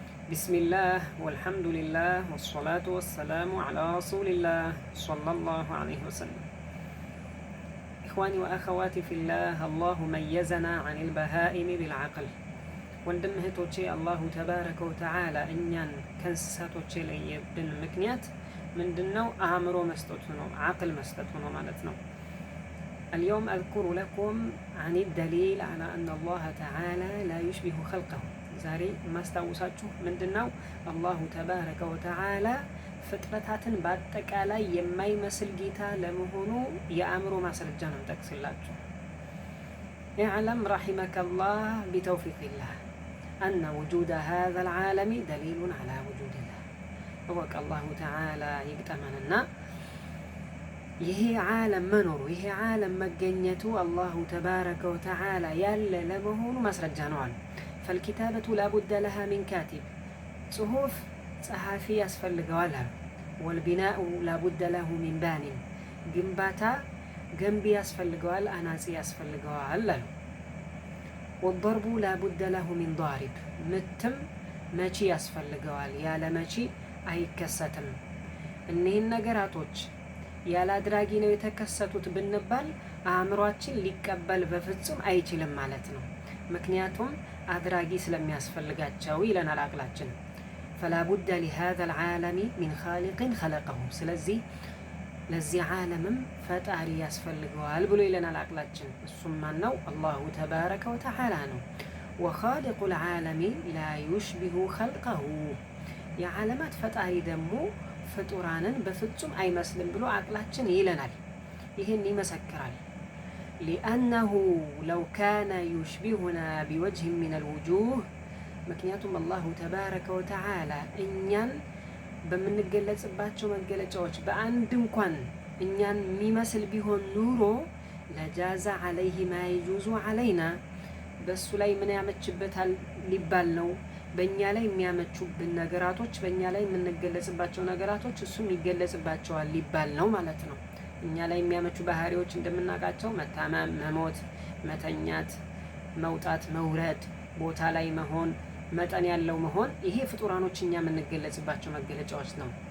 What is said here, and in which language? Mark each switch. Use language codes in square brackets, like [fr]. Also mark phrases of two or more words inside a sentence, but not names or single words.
[ar] بسم الله والحمد لله والصلاة والسلام على رسول الله صلى الله عليه وسلم. إخواني وأخواتي في الله ميزنا عن البهائم بالعقل. [am] ወንድም እህቶቼ [ar] الله تبارك وتعالى [am] እኛን ከእንስሳቶች የለየብን ምክንያት ምንድነው? አእምሮ መስጠቱ ነው፣ አቅል መስጠቱ ነው ማለት ነው። [ar] اليوم أذكر لكم عن الدليل على أن الله تعالى لا يشبه خلقه. [am] ዛሬ ማስታወሳችሁ ምንድነው? [ar] الله تبارك وتعالى [am] ፍጥረታትን በአጠቃላይ የማይመስል ጌታ ለመሆኑ የአእምሮ ማስረጃ ነው ጠቅስላችሁ። [ar] اعلم رحمك الله بتوفيق الله أن وجود هذا العالم دليل على وجود الله. وقال الله تعالى يقتمننا [am] ይሄ ዓለም መኖሩ ይሄ ዓለም መገኘቱ [ar] الله تبارك وتعالى [am] ያለ ለመሆኑ ማስረጃ ነው አለ። [ar] فالكتابة لا بد لها من كاتب، [am] ጽሁፍ ጸሐፊ ያስፈልገዋል አለ። [ar] والبناء لا بد له من بان، [am] ግንባታ ገንቢ ያስፈልገዋል፣ አናጺ ያስፈልገዋል አለ። [ar] والضرب لا بد له من ضارب፣ [am] ምትም መቺ ያስፈልገዋል፣ ያለ መቺ አይከሰትም። እነዚህን ነገራቶች ያለ አድራጊ ነው የተከሰቱት ብንባል አእምሯችን ሊቀበል በፍጹም አይችልም ማለት ነው። ምክንያቱም አድራጊ ስለሚያስፈልጋቸው ይለናል አቅላችን። [ar] فلا بد لهذا العالم من خالق خلقه، [am] ስለዚህ ለዚህ ዓለምም ፈጣሪ ያስፈልገዋል ብሎ ይለናል አቅላችን። እሱም ማን ነው? [ar] الله تبارك وتعالى ነው። وخالق العالم لا يشبه خلقه، [am] የዓለማት ፈጣሪ ደግሞ ፍጡራንን በፍጹም አይመስልም ብሎ አቅላችን ይለናል። ይህን ይመሰክራል። [ar] لأنه لو كان يشبهنا بوجه من الوجوه، [am] ምክንያቱም [ar] الله تبارك وتعالى [am] እኛን በምንገለጽባቸው መገለጫዎች በአንድ እንኳን እኛን የሚመስል ቢሆን ኑሮ [ar] لجاز عليه ما يجوز علينا፣ [am] በሱ ላይ ምን ያመችበታል ሊባል ነው። በእኛ ላይ የሚያመቹብን ነገራቶች፣ በእኛ ላይ የምንገለጽባቸው ነገራቶች እሱም ይገለጽባቸዋል ሊባል ነው ማለት ነው። እኛ ላይ የሚያመቹ ባህሪዎች እንደምናውቃቸው መታመም፣ መሞት፣ መተኛት፣ መውጣት፣ መውረድ፣ ቦታ ላይ መሆን፣ መጠን ያለው መሆን፣ ይሄ ፍጡራኖች እኛ የምንገለጽባቸው መገለጫዎች ነው።